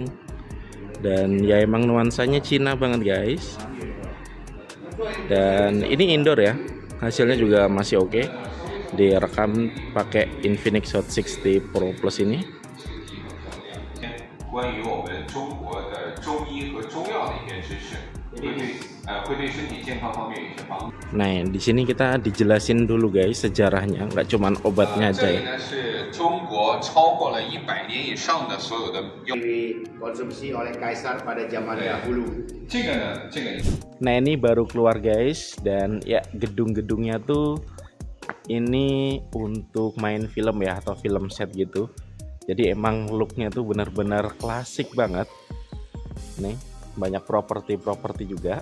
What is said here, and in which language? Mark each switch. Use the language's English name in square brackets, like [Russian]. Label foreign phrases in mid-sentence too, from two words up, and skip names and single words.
[Indonesian] Dan ya emang nuansanya Cina banget guys. Dan ini indoor ya, hasilnya juga masih oke. Direkam pakai Infinix Hot 60 Pro Plus ini. [Chinese] 中医和中药的一些知识，会对身体健康方面有一些帮助。 [Indonesian] Nah, di sini kita dijelasin dulu guys sejarahnya, nggak cuman obatnya aja [Chinese] 这里 [Indonesian] ya. [Chinese] 呢是中国超过了100年以上的所有的药。 [Indonesian] Dikonsumsi oleh kaisar pada zaman dahulu. [Chinese] 这个呢，这个 [Indonesian] Nah, ini baru keluar guys, dan ya gedung-gedungnya tuh ini untuk main film ya, atau [English] film set [Indonesian] gitu. Jadi emang looknya tuh benar-benar klasik banget. Nih, banyak properti juga.